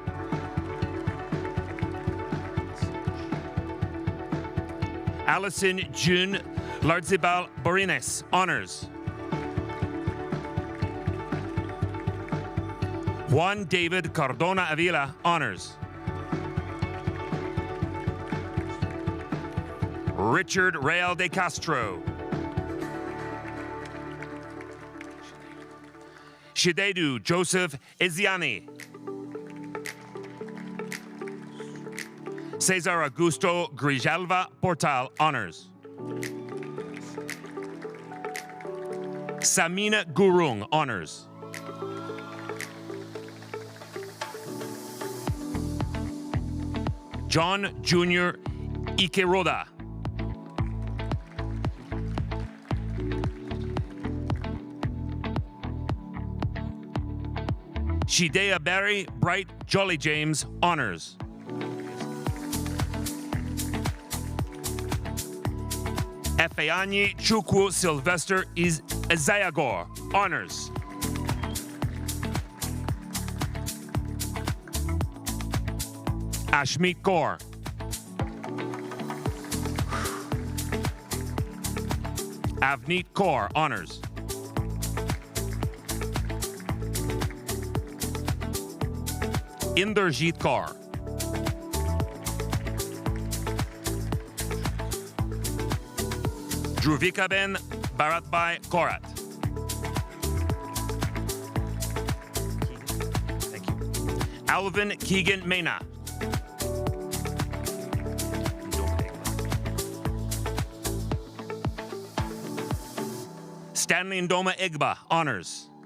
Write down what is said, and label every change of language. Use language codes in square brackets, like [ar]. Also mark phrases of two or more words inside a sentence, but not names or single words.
[en] Allison June Lardzibal Borines, honors. Juan David Cardona Avila, honors. Richard Real de Castro. Shidedu Joseph Eziani. Cesar Augusto Grijalva Portal, honors. Samina Gurung, honors. John Jr. Ikeroda. Shidea Barry Bright Jolly James, honors. Efeanyi Chukwu Sylvester is Ezayagor, honors. Ashmeet Kaur. Avneet Kaur, honors. Inderjeet Kaur. Druvikaben Bharatbhai Korat. Thank you. Alvin Keegan Mena. Stanley Ndoma Igba, honors.